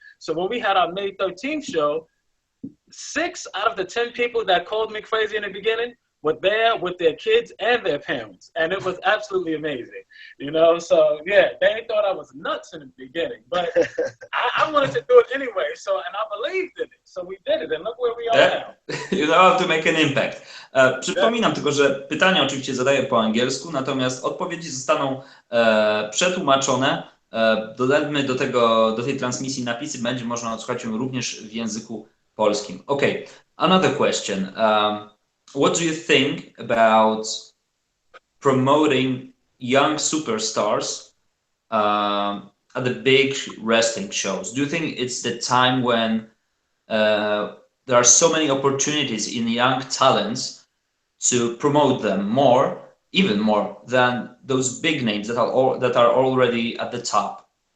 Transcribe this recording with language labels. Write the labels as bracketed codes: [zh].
[en] So when we had our May 13th show, 6 out of the 10 people that called me crazy in the beginning were there with their kids and their parents. And it was absolutely amazing. You know, so yeah, they thought I was nuts in the beginning, but I wanted to do it anyway. So, and I believed in it. So we did it, and look where we are now. You know how to make an impact. [pl] Przypominam tylko, że pytania oczywiście zadaję po angielsku, natomiast odpowiedzi zostaną przetłumaczone. Dodajmy do tej transmisji napisy, będzie można odsłuchać ją również w języku polskim. [en] Okay, another question. What do you think about promoting young superstars at the big wrestling shows? Do you think it's the time when there are so many opportunities in young talents to promote them more, even more than those big names that are already at the top?